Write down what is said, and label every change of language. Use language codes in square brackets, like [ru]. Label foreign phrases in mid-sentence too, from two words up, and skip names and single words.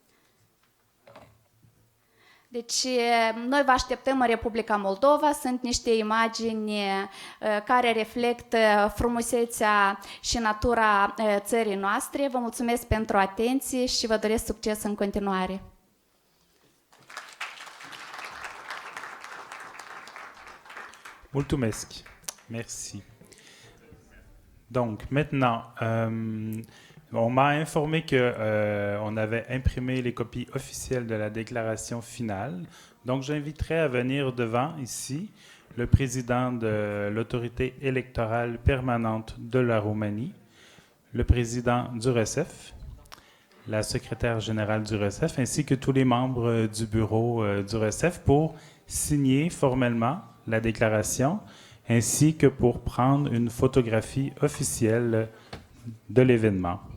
[ro] Deci, noi vă așteptăm în Republica Moldova, sunt niște imagini care reflectă frumusețea și natura țării noastre. Vă mulțumesc pentru atenție și vă doresc succes în continuare. Mulțumesc. [fr] Merci. Donc, maintenant, on m'a informé qu'on avait imprimé les copies officielles de la déclaration finale. Donc, j'inviterai à venir devant, ici, le président de l'Autorité Électorale Permanente de la Roumanie, le président du RSF, la secrétaire générale du RSF, ainsi que tous les membres du bureau du RSF pour signer formellement la déclaration, ainsi que pour prendre une photographie officielle de l'événement.